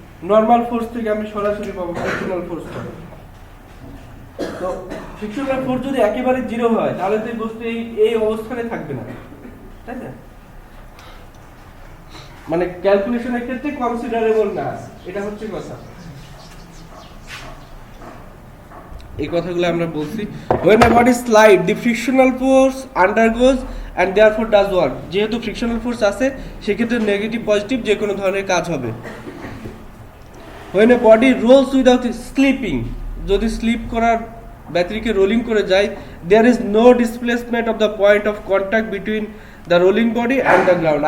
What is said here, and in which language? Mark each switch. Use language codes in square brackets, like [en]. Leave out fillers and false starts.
[bn] Normal force থেকে আমি সরাসরি পাবো ফ্রিকশনাল ফোর্সটা। তো ফ্রিকশনাল ফোর্স যদি একেবারে জিরো হয় তাহলে তো এই বস্তু এই অবস্থানে থাকবে না, তাই না? মানে ক্যালকুলেশনের ক্ষেত্রে কনসিডারেবল না, এটা হচ্ছে কথা। এই কথাগুলো আমরা বলছি। [en] when a body slide the frictional force undergoes and therefore does work। [bn] যেহেতু ফ্রিকশনাল ফোর্স আছে সেক্ষেত্রে নেগেটিভ পজিটিভ যে কোনো ধরনের কাজ হবে। [en] when a body rolls without slipping, [bn] যদি স্লিপ করার ব্যাটারিকে রোলিং করে যায়, [en] There is no displacement of the point of contact between the rolling body and the ground.